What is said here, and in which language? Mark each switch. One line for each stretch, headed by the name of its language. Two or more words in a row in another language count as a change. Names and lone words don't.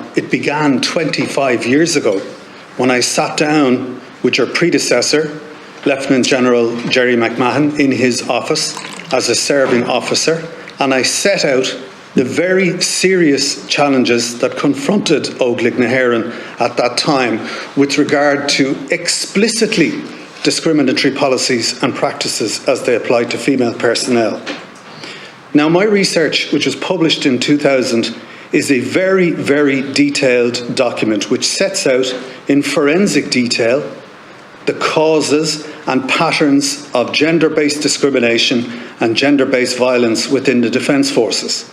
English: It began 25 years ago when I sat down with your predecessor, Lieutenant General Jerry McMahon, in his office as a serving officer, and I set out the very serious challenges that confronted Óglaigh na hÉireann at that time with regard to explicitly discriminatory policies and practices as they applied to female personnel. Now, my research, which was published in 2000, is a very, very detailed document which sets out in forensic detail the causes and patterns of gender-based discrimination and gender-based violence within the Defence Forces.